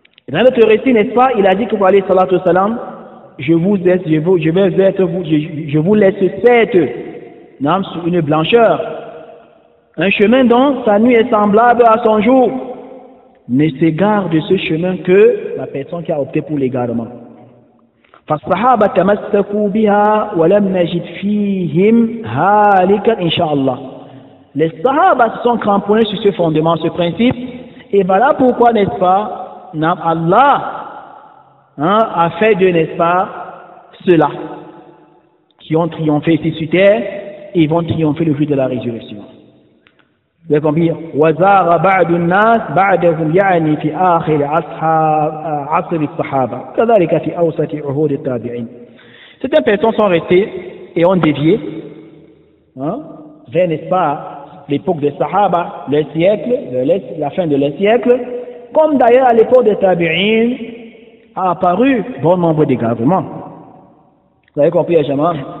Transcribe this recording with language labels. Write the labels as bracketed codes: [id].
[fr] Dans notre récit, n'est-ce pas, il a dit que pour aller salatu salam, je vous laisse sur une blancheur, un chemin dont sa nuit est semblable à son jour. Ne s'égare de ce chemin que la personne qui a opté pour l'égarement. [ar] فالصحابة تمسكوا بها ولم نجد فيهم هالكا إن شاء الله. [fr] Les Sahaba se sont cramponnés sur ce fondement, ce principe, et voilà pourquoi, n'est-ce pas, Allah a fait de, n'est-ce pas, ceux-là qui ont triomphé ici sur terre et ils vont triompher le jour de la résurrection. Vous avez compris? [ar] وزاغ بعض الناس بعدهم يعني في آخر عصر الصحابة كذلك في أوسط عهود التابعين. [fr] Certaines personnes sont restées et ont dévié vers, n'est-ce pas, l'époque des Sahaba, les siècles, la fin de les siècles, comme d'ailleurs à l'époque des Tabi'in a apparu bon nombre d'égarements. Vous avez compris, Jama?